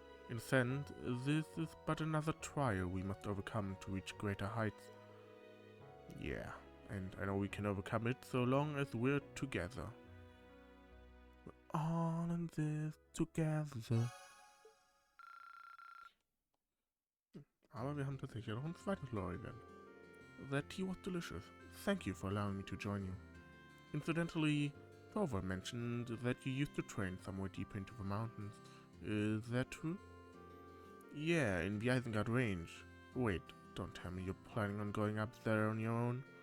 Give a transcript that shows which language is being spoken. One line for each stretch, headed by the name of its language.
English: In a sense, this is but another trial we must overcome to reach greater heights. Yeah, and I know we can overcome it so long as we're together. We're all in this together.
German: Aber wir haben tatsächlich noch ein zweites Lore-Event.
English: That tea was delicious. Thank you for allowing me to join you. Incidentally, Thorvald mentioned that you used to train somewhere deeper into the mountains. Is that true? Yeah, in the Isengard range. Wait, don't tell me you're planning on going up there on your own.